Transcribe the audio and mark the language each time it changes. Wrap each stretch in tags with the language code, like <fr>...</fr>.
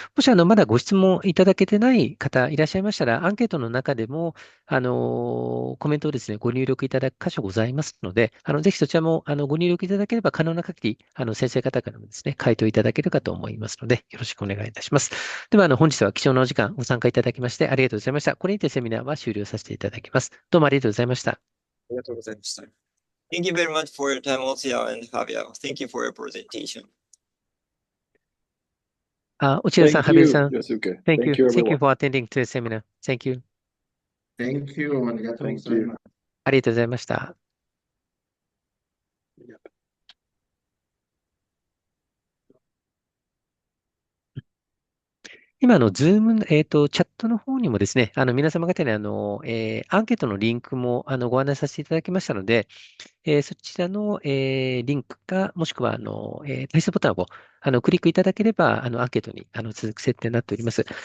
<ja>もし、まだご質問いただけてない方いらっしゃいましたら、アンケートの中でも、コメントをですね、ご入力いただく箇所ございますので、ぜひそちらも、ご入力いただければ可能な限り、先生方からもですね、回答いただけるかと思いますので、よろしくお願いいたします。では、本日は貴重なお時間ご参加いただきましてありがとうございました。これにてセミナーは終了させていただきます。どうもありがとうございました。ありがとうございました。</ja> <en>Thank you very much for your time, Osia and Javier. Thank you for your presentation.</en> <ja>内田さん、羽生さん。 Yosuke.</ja> <en>Thank you. Thank you, Thank you everyone. for attending to the seminar. Thank you. Thank you.</en> <ja>ありがとうござ</ja> <en>Thank</en> <ja>い</ja> <en>you.</en> <ja>ます。ありがとうございました。今、ズームの、チャットの方にもですね、皆様方にアンケートのリンクも、ご案内させていただきましたので、そちらの、リンクか、もしくは、退出ボタンを、クリックいただければ、アンケートに、続く設定になっております。</ja>